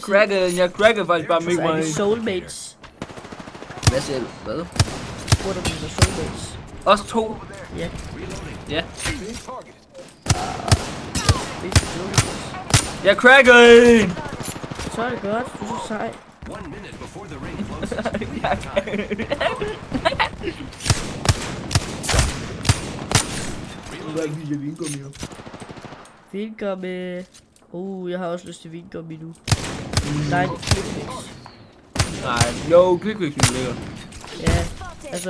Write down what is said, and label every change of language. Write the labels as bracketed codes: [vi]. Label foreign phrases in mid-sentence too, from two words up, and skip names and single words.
[da] Jeg crackede faktisk bare Så mig. er vi soulmates. Hvad siger du? Hvad? Spurgte om vi var soulmates. Os to? Ja, Ja. vi er soulmates. Jeg crackede! Så er det godt, du er så sej. [en] 1 minute before the ring closes. We have time. [da] Vingummi. Jeg har også lyst til vingummi nu. Nej, det er Quickfix. Nej, jo, klikviksen ligger. Ja, altså